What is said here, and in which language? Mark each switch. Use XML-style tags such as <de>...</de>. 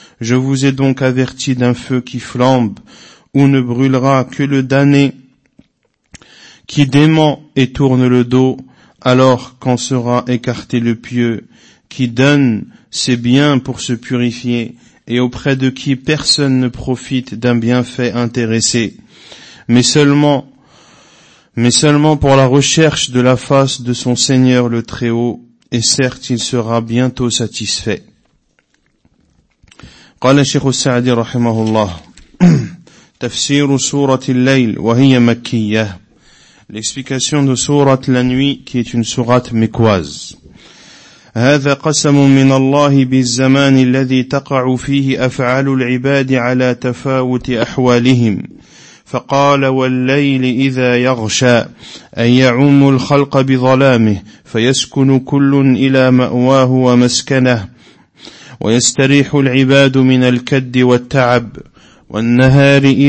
<fr>Je vous ai donc averti d'un feu qui flambe, où ne brûlera que le damné, qui dément et tourne le dos, alors qu'en sera écarté le pieux, qui donne ses biens pour se purifier, et auprès de qui personne ne profite d'un bienfait intéressé, mais seulement pour la recherche de la face de son Seigneur le Très-Haut, et certes il sera bientôt satisfait.</fr> <ar>قال الشيخ السعدي رحمه الله تفسير سورة الليل وهي مكية.</ar> <fr>L'explication de Surat la Nuit, qui est une Surat mekkoise.</fr> <ar>هذا قسم من الله بالزمان الذي تقع فيه أفعال العباد على تفاوت أحوالهم. فقال والليل إذا يغشى أن يعم الخلق بظلامه فيسكن كل إلى مأواه ومسكنه ويستريح العباد من الكد والتعب والنهار</ar>